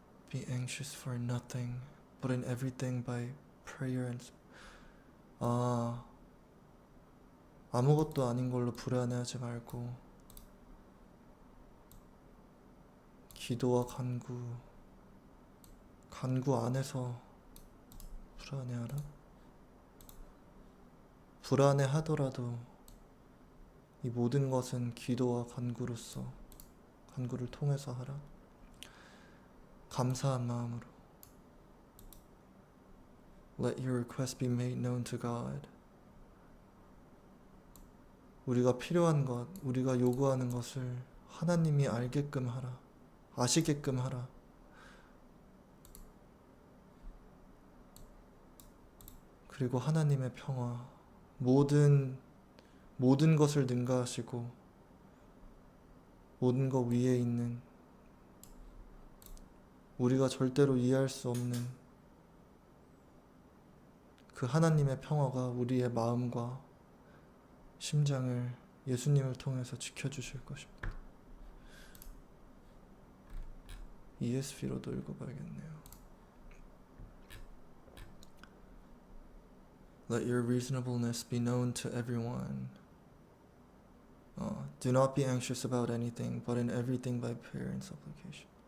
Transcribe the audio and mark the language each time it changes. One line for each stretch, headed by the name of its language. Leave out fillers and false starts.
English: Be anxious for nothing, but in everything by prayer and
Korean: 아무것도 아닌 걸로 불안해하지 말고 기도와 간구 안에서 불안해하라. 불안해하더라도 이 모든 것은 기도와 간구를 통해서 하라. 감사한 마음으로.
English: Let your request be made known to God.
Korean: 우리가 필요한 것, 우리가 요구하는 것을 하나님이 알게끔 하라. 아시게끔 하라. 그리고 하나님의 평화, 모든 것을 능가하시고 모든 것 위에 있는 우리가 절대로 이해할 수 없는 그 하나님의 평화가 우리의 마음과 심장을 예수님을 통해서 지켜주실 것입니다. ESV로도 읽어봐야겠네요.
English: Let your reasonableness be known to everyone. Do not be anxious about anything, but in everything by prayer and supplication.